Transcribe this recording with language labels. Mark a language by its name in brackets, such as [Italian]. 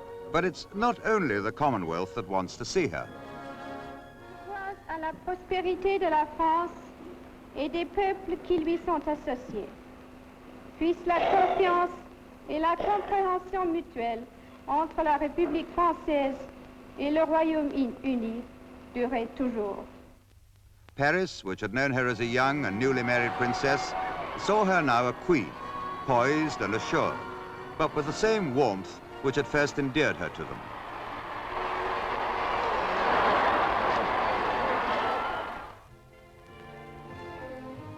[English] But it's not only the Commonwealth that wants to see her. [French] Grâce à la prospérité de la France et des peuples qui lui sont associés, puisse la confiance et la compréhension mutuelle entre la République française et le Royaume-Uni durer toujours. [English] Paris, which had known her as a young and newly married princess, saw her now a queen, poised and assured, but with the same warmth which had first endeared her to them.